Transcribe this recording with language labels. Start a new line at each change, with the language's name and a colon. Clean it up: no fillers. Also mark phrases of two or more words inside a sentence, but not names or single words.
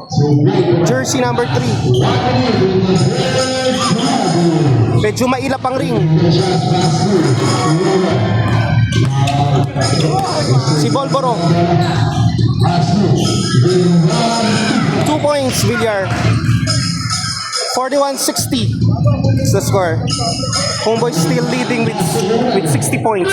English: Jersey number 3.
Filipino: Medyo mailap ang ring. Si Bolboro.
English: 2 points, Villar. 41-60 is the score. Homeboys still leading with 60 points.